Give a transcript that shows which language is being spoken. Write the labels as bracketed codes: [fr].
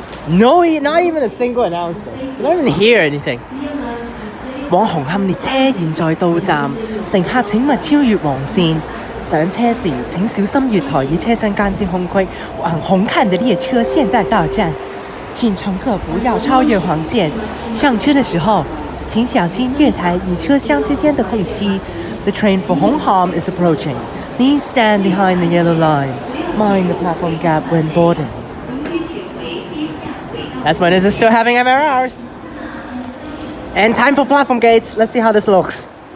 [en] No, not even a single announcement. You don't even hear anything. [zh] 往紅磡列車現在到站，乘客請勿超越黃線。上車時請小心月台與車廂間之空隙。往紅磡的列車現在到站，請乘客不要超越黃線。上車的時候，請小心月台與車廂之間的空隙。 [en] The train for Hong Kong is approaching. Please stand behind the yellow line. Mind the platform gap when boarding. That's when this is still having MRRs. And time for platform gates. Let's see how this looks.